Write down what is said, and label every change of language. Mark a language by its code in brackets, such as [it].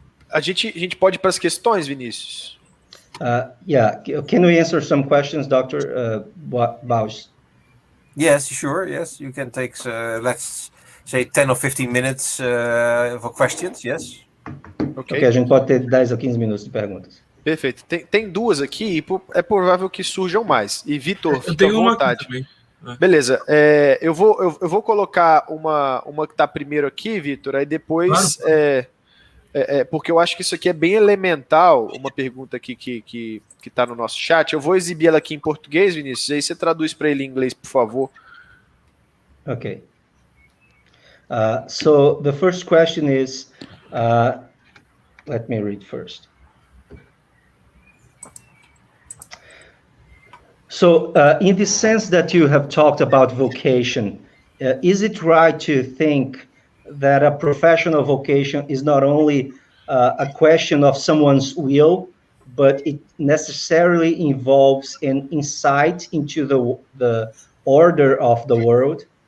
[pt] A gente pode ir para as questões, Vinícius? [en] Yeah, can we answer some questions, Dr. Buijs? Yes, sure, yes. You can take, let's say, 10 or 15 minutes for questions, yes. [pt] Ok, a gente pode ter 10 ou 15 minutos de perguntas. Perfeito. Tem duas aqui e é provável que surjam mais. E, Vitor, fica à vontade. Beleza, eu vou colocar uma que está primeiro aqui, Vitor, aí depois, claro. Porque eu acho que isso aqui é bem elemental, uma pergunta aqui que está no nosso chat. Eu vou exibir ela aqui em português, Vinícius, aí você traduz para ele em inglês, por favor. Ok. [en] So, the first question is, let me read first. So, in the sense that you have talked about vocation, is it right to think that a professional vocation is not only a question of someone's will, but it necessarily involves an insight into the order of the world?